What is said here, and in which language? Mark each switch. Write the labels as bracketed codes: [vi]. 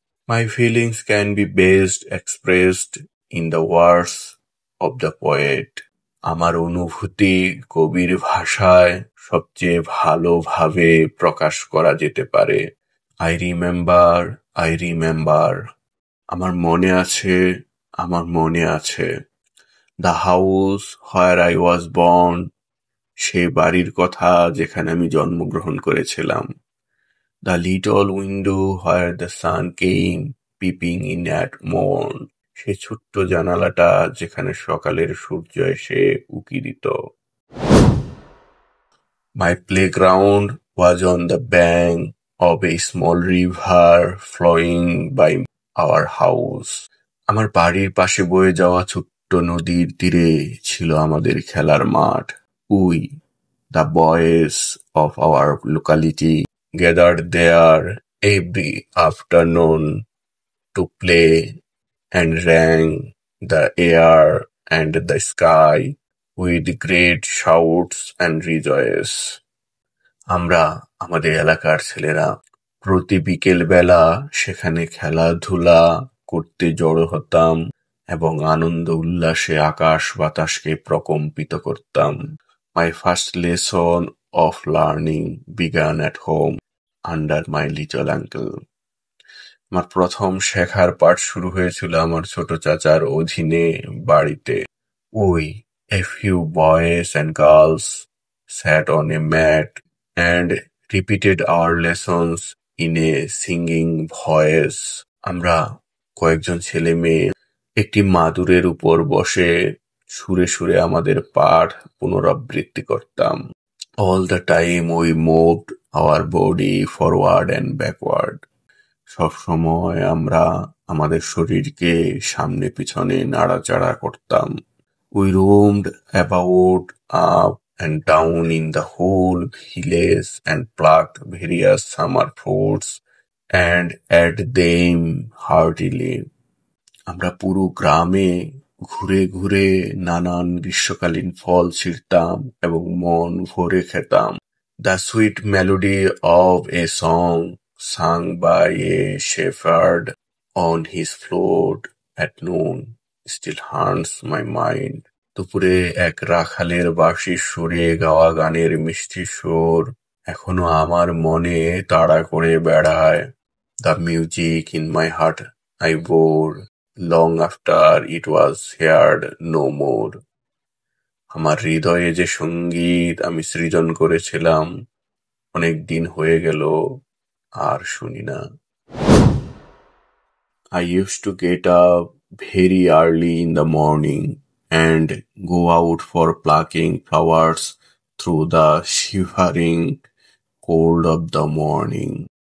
[en] My feelings can be best expressed in the words of the poet. [bn] আমার অনুভূতি কবির ভাষায় সবচেয়ে ভালোভাবে প্রকাশ করা যেতে পারে। [en] I remember. [bn] আমার মনে আছে, আমার মনে আছে। [en] The house where I was born. [bn] সেই বাড়ির কথা যেখানে আমি জন্মগ্রহণ করেছিলাম। [en] The little window where the sun came peeping in at morn. [bn] সেই ছোট্ট জানালাটা যেখানে সকালের সূর্য এসে উকি দিত। [en] My playground was on the bank of a small river flowing by our house. [bn] আমার বাড়ির পাশে বয়ে যাওয়া ছোট্ট নদীর তীরে ছিল আমাদের খেলার মাঠ। [en] We, the boys of our locality, gathered there every afternoon to play and rang the air and the sky with great shouts and rejoice. [bn] আমরা আমাদের এলাকার ছেলেরা প্রতি বিকেল বেলা সেখানে খেলাধুলা করতে জড়ো হতাম এবং আনন্দ উল্লাসে আকাশ বাতাসকে প্রকম্পিত করতাম। [en] My first lesson of learning began at home under my little uncle. [bn] আমার প্রথম শেখার পাঠ শুরু হয়েছিল আমার ছোট চাচার অধীনে বাড়িতে। [en] We, a few boys and girls, sat on a mat and repeated our lessons in a singing voice. [bn] আমরা কয়েকজন ছেলে মেয়ে একটি মাদুরের উপর বসে সুরে সুরে আমাদের পাঠ পুনরাবৃত্তি করতাম। [en] All the time we moved our body forward and backward. [bn] সবসময় আমরা আমাদের শরীরকে সামনে পিছনে নাড়াচাড়া করতাম। [en] We roamed about up and down in the whole village and plucked various summer fruits and ate them heartily. [bn] আমরা পুরো গ্রামে ঘুরে ঘুরে নানান গ্রীষ্মকালীন ফল ছিঁড়তাম এবং মন ভরে খেতাম। [en] The sweet melody of a song sung by a shepherd on his float at noon still haunts my mind. [bn] দুপুরে এক রাখালের বাঁশির সুরে গাওয়া গানের মিষ্টি সুর এখনো আমার মনে তাড়া করে বেড়ায়। [en] The music in my heart I bore long after it was heard no more. [bn] আমার হৃদয়ে যে সঙ্গীত আমি সৃজন করেছিলাম অনেক দিন হয়ে গেল আর শুনি না। [en] I used to get up very early in the morning and go out for plucking flowers through the shivering cold of the morning.